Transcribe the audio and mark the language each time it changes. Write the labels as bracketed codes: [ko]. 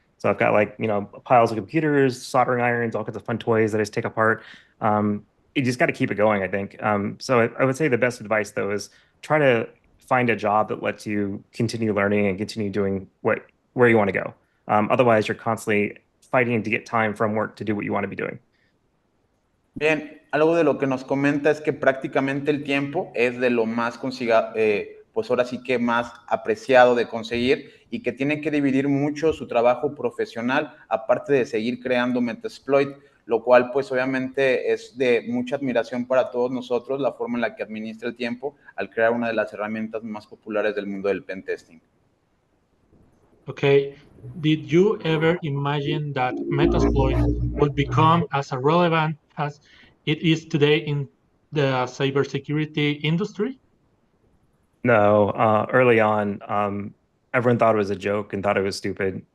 [en] So I've got like, piles of computers, soldering irons, all kinds of fun toys that I just take apart. You just got to keep it going, I think. So I would say the best advice though is try to find a job that lets you continue learning and continue doing where you want to go. Otherwise, you're constantly fighting to get time from work to do what you want to be doing. [es] Bien, algo de lo que nos comenta es que prácticamente el tiempo es de lo más pues ahora sí que más apreciado de conseguir y que tiene que dividir mucho su trabajo profesional, aparte de seguir creando Metasploit, lo cual pues obviamente es de mucha admiración para todos nosotros, la forma en la que administra el tiempo al crear una de las herramientas más populares del mundo del pentesting. [en] Okay, did you ever imagine that Metasploit would become as relevant as it is today in the cybersecurity industry? No, early on, everyone thought it was a joke and thought it was stupid.